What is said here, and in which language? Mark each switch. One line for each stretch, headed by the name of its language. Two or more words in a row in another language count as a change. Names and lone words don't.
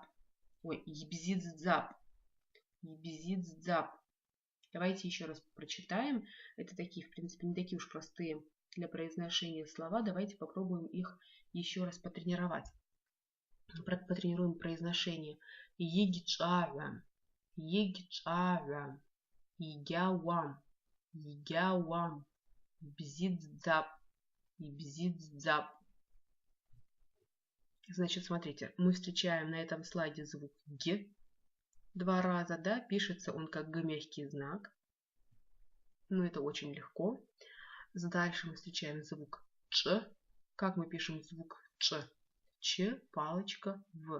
Abkhazian: Ой, ебзидзап. Ебзидзап.
Russian: Давайте еще раз прочитаем. Это такие, в принципе, не такие уж простые для произношения слова. Давайте попробуем их еще раз потренировать. Потренируем произношение.
Abkhazian: Егичавям. Егичавям. Егявам. Егявам. Бзидзап. Бзидзап.
Russian: Значит, смотрите, мы встречаем на этом слайде звук Г. Два раза, да, пишется он как Г мягкий знак. Ну, это очень легко. Дальше мы встречаем звук Ч. Как мы пишем звук Ч? Ч, палочка, В.